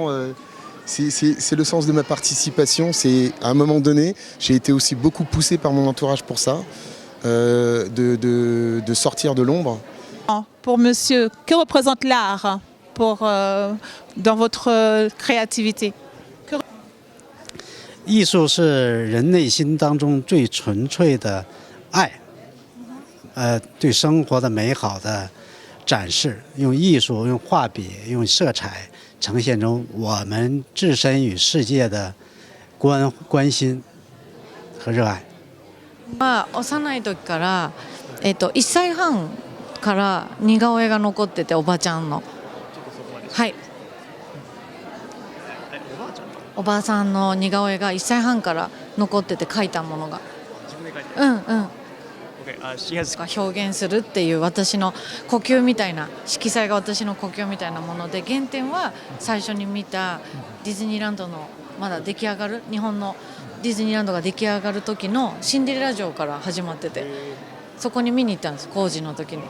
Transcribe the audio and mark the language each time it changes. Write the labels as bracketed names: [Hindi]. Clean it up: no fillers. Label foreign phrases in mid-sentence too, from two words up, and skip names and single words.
[French] c'est le sens de ma participation. C'est à un moment donné, j'ai été aussi beaucoup poussé par mon entourage pour ça, de sortir de l'ombre. Pour monsieur, que représente l'art dans votre créativité? [Chinese] 艺术是人内心当中最纯粹的爱，对生活的美好的展示，用艺术、用画笔、用色彩呈现出我们置身与世界的关心和热爱。 [Japanese] 幼い時から1歳半から似顔絵が残ってて、おばちゃんの、はい。おばあさんの似顔絵が1歳半から残ってて描いたものが、表現するっていう私の呼吸みたいな、色彩が私の呼吸みたいなもので、原点は最初に見たディズニーランドのまだ出来上がる、日本のディズニーランドが出来上がる時のシンデレラ城から始まってて、そこに見に行ったんです、工事の時に。